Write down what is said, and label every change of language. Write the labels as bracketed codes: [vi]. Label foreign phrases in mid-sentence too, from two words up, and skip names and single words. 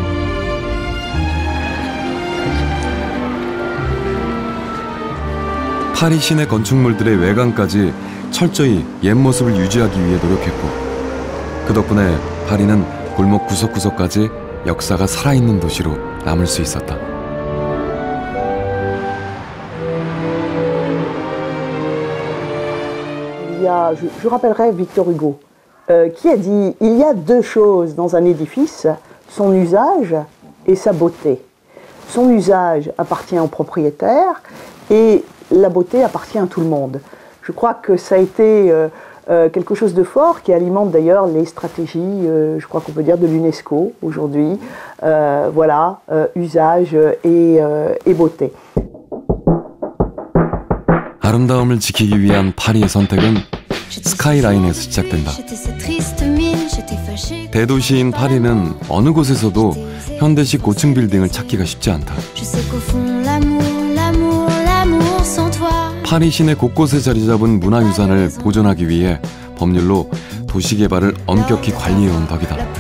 [ko] 파리 시내 건축물들의 외관까지 철저히 옛 모습을 유지하기 위해 노력했고 그 덕분에 파리는 골목 구석구석까지 역사가 살아있는 도시로 남을 수 있었다. [fr] Je rappellerai Victor Hugo, qui a dit « Il y a deux choses dans un édifice, son usage et sa beauté. Son usage appartient au propriétaire et la beauté appartient à tout le monde. » Je crois que ça a été quelque chose de fort qui alimente d'ailleurs les stratégies, je crois qu'on peut dire, de l'UNESCO aujourd'hui. Voilà, usage et beauté. [ko] 아름다움을 지키기 위한 파리의 선택은 스카이라인에서 시작된다. 대도시인 파리는 어느 곳에서도 현대식 고층 빌딩을 찾기가 쉽지 않다. 파리 시내 곳곳에 자리 잡은 문화유산을 보존하기 위해 법률로 도시개발을 엄격히 관리해온 덕이다.